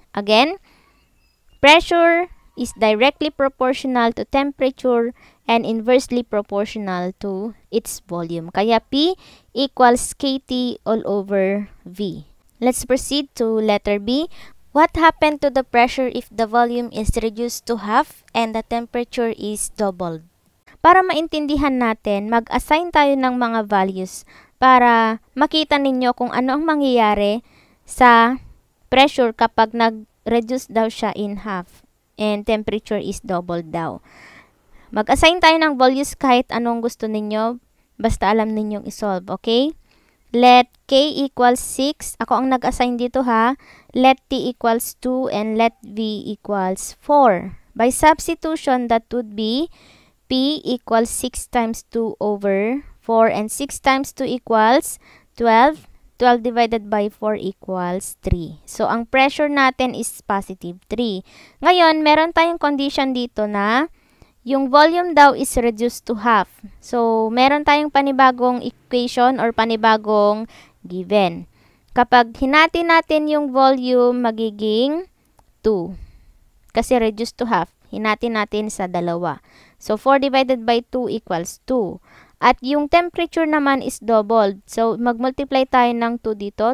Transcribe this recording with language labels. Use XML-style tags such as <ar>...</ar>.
<en>Again, pressure is directly proportional to temperature and inversely proportional to its volume. Kaya P equals KT all over V. Let's proceed to letter B. What happened to the pressure if the volume is reduced to half and the temperature is doubled?</en> <tl>Para maintindihan natin, mag-assign tayo ng mga values para makita ninyo kung ano ang mangyayari sa pressure kapag nag-reduce daw siya in half</tl> <en>and temperature is doubled</en> <tl>daw. Mag-assign tayo ng values kahit anong gusto ninyo, basta alam ninyong isolve, okay?</tl> <en>Let K equals 6.</en> <tl>Ako ang nag-assign dito ha.</tl> <en>Let T equals 2 and let V equals 4. By substitution, that would be P equals 6 times 2 over 4 and 6 times 2 equals 12. 12 divided by 4 equals 3.</en> <tl>So, ang pressure natin</tl> <en>is positive 3.</en> <tl>Ngayon, meron tayong condition dito na yung volume daw</tl> <en>is reduced to half.</en> <tl>So, meron tayong panibagong equation or panibagong given. Kapag hinati natin yung volume, magiging 2. Kasi</tl> <en>reduced to half.</en> <tl>Hinati natin sa dalawa. So, 4 divided by 2 equals 2. At yung temperature naman</tl> <en>is doubled.</en> <tl>So, mag-multiply tayo ng 2 dito.</tl>